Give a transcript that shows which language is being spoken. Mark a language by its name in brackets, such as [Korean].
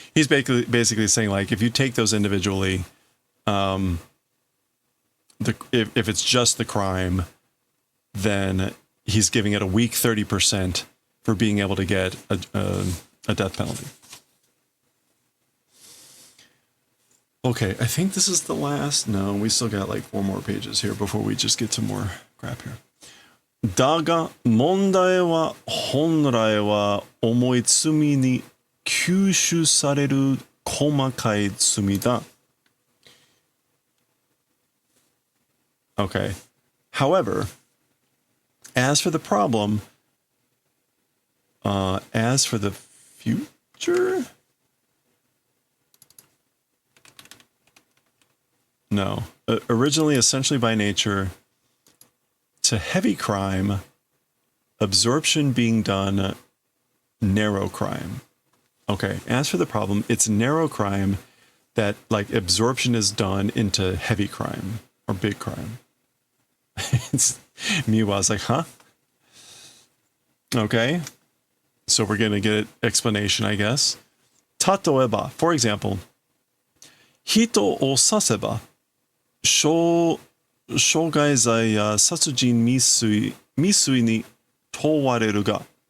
[English] He's basically saying like if you take those individually, if it's just the crime, then he's giving it a weak 30% for being able to get a death penalty. Okay, I think this is the last. No, we still got like 4 more pages here before we just get some more crap here. [Japanese] だが問題は本来は重い罪に吸収される細かい罪だ。 [English] Okay. However, as for the problem, as for the future? No. Originally, essentially by nature, to heavy crime, absorption being done, narrow crime. Okay, as for the problem, it's narrow crime that, like, absorption is done into heavy crime or big crime. Miwa's like, huh? Okay. So we're going to get an explanation, I guess. [Japanese] Tatoeba, [English] for example, [Japanese] hito o saseba,傷害罪や殺人未遂に問われるが。